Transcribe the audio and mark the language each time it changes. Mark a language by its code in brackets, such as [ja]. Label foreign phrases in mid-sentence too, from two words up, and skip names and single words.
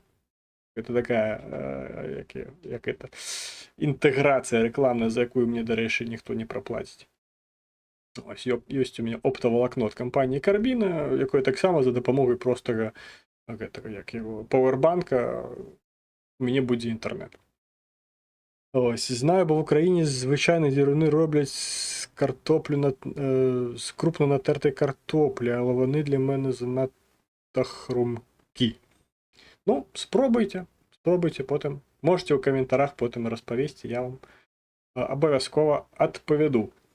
[ru] Это такая [be] інтэграцыя рэкламная, за якую мне, дарэчы, ніхто не праплаціць. Ось, ёсць у мяне оптавалакно ад кампаніі Carbina, якое таксама за дапамогай простага пауэрбанка у мяне будзе інтэрнет. [uk] Ось, знаю, бо в Україні звичайно діруни роблять з картоплю з крупно натертої картоплі, але вони для мене занадто хрумкі. Ну, спробуйте потім. Можете у коментарях потім розповісти, я вам обов'язково відповіду.